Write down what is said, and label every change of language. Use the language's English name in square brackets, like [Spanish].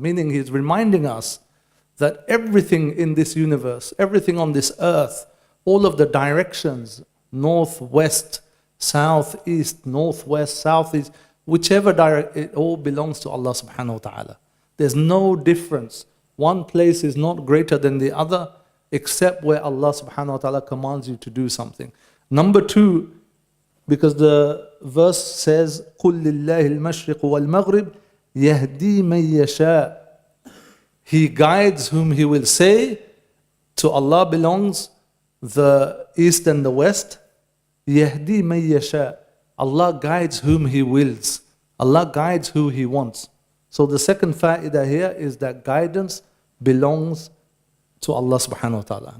[English] Meaning He's reminding us that everything in this universe, everything on this earth, all of the directions, north, west, south, east, northwest, southeast, whichever direction, it all belongs to Allah subhanahu wa ta'ala. There's no difference. One place is not greater than the other, except where Allah subhanahu wa ta'ala commands you to do something. Number two, because the verse says, [Arabic] قُلْ لِلَّهِ الْمَشْرِقُ وَالْمَغْرِبُ يَهْدِي مَن يَشَاءُ. [English] He guides whom He will say. To Allah belongs the east and the west. [Arabic] يَهْدِي مَن يَشَاءُ. [English] Allah guides whom He wills. Allah guides who He wants. So the second fa'idah here is that guidance belongs to Allah subhanahu wa ta'ala.